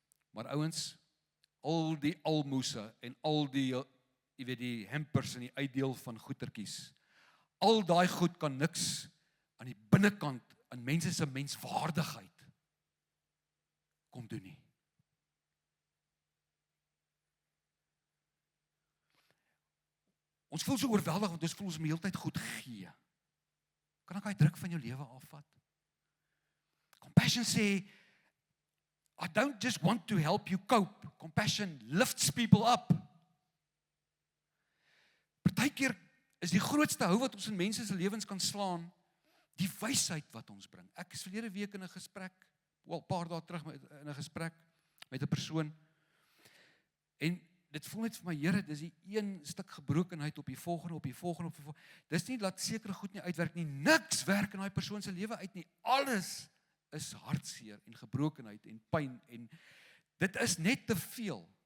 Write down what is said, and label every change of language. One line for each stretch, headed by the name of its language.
Afrikaans: Maar ouens, al die almoese en al die, jy weet, die hampers en die uitdeel van goedertjies, al daai goed kan niks aan die binnekant, aan mense se menswaardigheid kom doen nie. Ons voel so oorweldig, want ons voel ons moet die hele tyd goed gee. Kan ek daai druk van jou lewe afvat?
English: Compassion sê, I don't just want to help you cope. Compassion lifts people up.
Afrikaans: Partykeer is die grootste hou wat ons in mense se lewens kan slaan, die wysheid wat ons bring. Ek is verlede week in 'n gesprek, 'n paar dae terug in 'n gesprek met 'n persoon, en dit voel net vir my, Here, dis die een stuk gebrokenheid op die volgende. Dis nie dat sekere goed nie uitwerk nie, niks werk in daai persoon se lewe uit nie, alles is hartseer en gebrokenheid en pyn, en dit is net te veel.